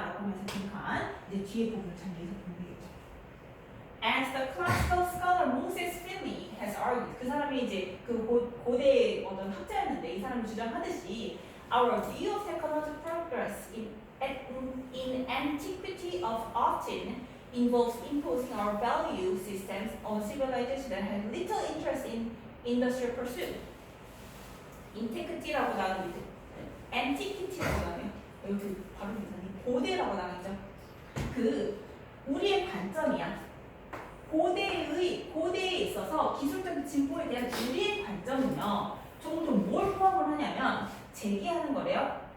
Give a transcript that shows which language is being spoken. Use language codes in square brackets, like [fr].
[ko] 라고 하면서 잠깐 이제 뒤에 부분을 잠기해서 보면 되겠죠. [en] As the classical scholar Moses Finley has argued, [ko] 그 사람이 이제 그 고대 어떤 학자였는데 이 사람이 주장하듯이 [en] our view of technological progress in antiquity often involves imposing our value systems on civilizations that have little interest in industrial pursuit. [ko] antiquity라고 나누면 antiquity라고 나누면 여기 바로 고대라고 나누죠. 그 우리의 관점이야. 고대에 있어서 기술적인 진보에 대한 우리의 관점은요 종종 뭘 포함을 하냐면 제기하는 거래요.